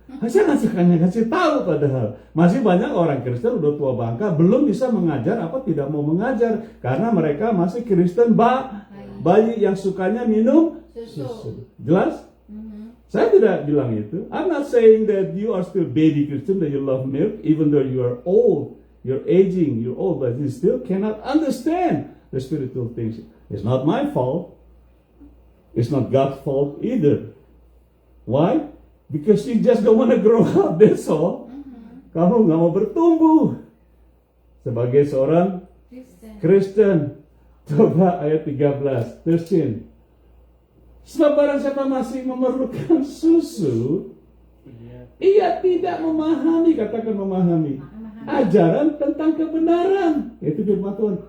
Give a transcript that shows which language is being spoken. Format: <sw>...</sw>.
<id>Saya kasih tahu padahal masih banyak orang Kristen udah tua bangka belum bisa mengajar apa tidak mau mengajar karena mereka masih Kristen bayi yang sukanya minum susu. Jelas? Saya tidak bilang itu.</id> <en>I'm not saying that you are still baby Christian, that you love milk, even though you are old, you're aging, you're old, but you still cannot understand the spiritual things. It's not my fault. It's not God's fault either. Why? Because you just don't want to grow up, that's all.</en> <id>Kamu nggak mau bertumbuh sebagai seorang Kristen. Coba ayat 13, 13. Sebab barang siapa masih memerlukan susu, ia tidak memahami, katakan memahami, ajaran tentang kebenaran. Itu firman Tuhan.</id>